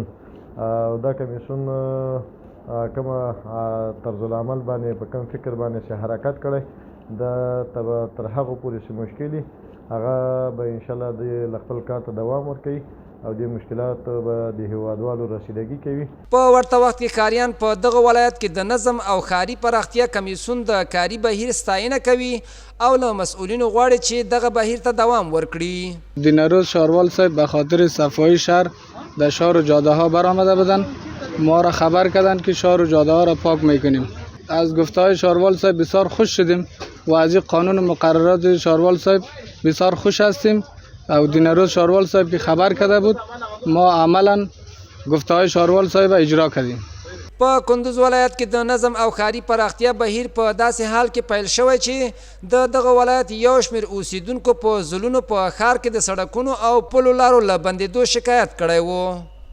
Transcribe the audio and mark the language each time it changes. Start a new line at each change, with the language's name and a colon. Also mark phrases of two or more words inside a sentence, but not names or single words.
Pashto: او دا کمیسیون کومه طرز العمل باندې په کم فکر باندې چې حرکت کړی دا تر هغو پورې چې مشکل هغه به انشاءالله د له خپل کار ته دوام ورکوي او د مشکلات به د هیوادوالو رسیدګي کوي. په ورته وخت کې ښاریان په دغه ولایت کې د نظم او ښاري پراختیا کمیسیون د کاري بهیر ستاینه کوي او له مسئولینو غواړي چې دغه بهیر ته دوام ورکړي.
Persian: د نوروز شاروال صاحب به خاطر صفایی شهر در شهر و جاده ها برآمده بودند، ما را خبر کردند که شهر و جاده ها را پاک میکنیم. از گفته های شاروال صاحب بسیار خوش شدیم و از این قانون مقررات شاروال صاحب بسیار خوش هستیم او دینروز شاروال صاحب که خبر کرده بود ما عملا گفته های شاروال صاحب اجرا کردیم.
Pashto: په کندوز ولایت کې د نظم او ښاري پراختیا بهیر په داسې حال کې پیل شوی چې د دغه ولایت یو شمېر اوسیدونکو په ځلونو په ښار کې د سړکونو او پلو لارو له بندېدو شکایت کړی و.